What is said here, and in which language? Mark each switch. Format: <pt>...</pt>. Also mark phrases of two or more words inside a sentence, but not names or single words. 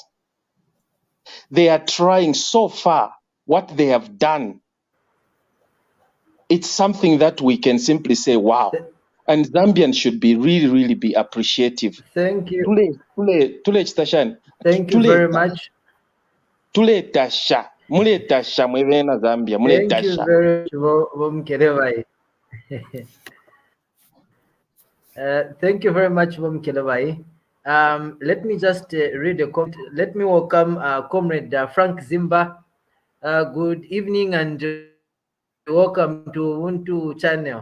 <en>They are trying so far. What they have done, it's something that we can simply say, wow. And Zambians should be really be appreciative. Thank you.</en> <bem>Tule</bem> <en>Thank you very much.</en> <bem>Tule tasha. Mule tasha mwevena Zambia. Mule</bem> <en>Thank you</en> <bem>tasha.</bem> <en>very much, Mukelebai. Thank you very much, Mukelebai. Let me just read a comment. Let me welcome Comrade Frank Zimba. Good evening and welcome to Ubuntu channel.</en>